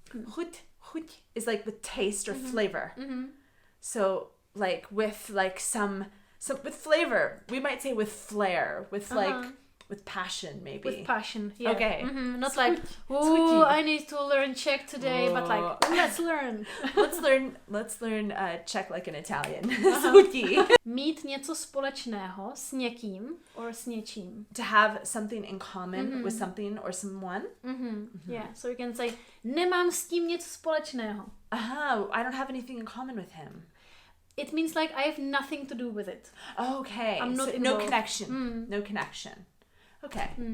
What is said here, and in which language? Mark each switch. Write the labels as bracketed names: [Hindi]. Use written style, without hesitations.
[English] Chuť is like with taste or flavor. So like with like some with flavor. We might say with flair, with like with passion maybe. With passion, yeah. Okay. Not like, oh, I need to learn Czech today, but like, let's learn. let's learn Czech like an Italian. [Czech] Schutí. Mít něco společného s někým or s něčím. [English] To have something in common with something or someone. Yeah, so you can say, [Czech] nemám s tím nic společného. [English] I don't have anything in common with him. It means like I have nothing to do with it. Okay. I'm not so no connection. No connection. Okay.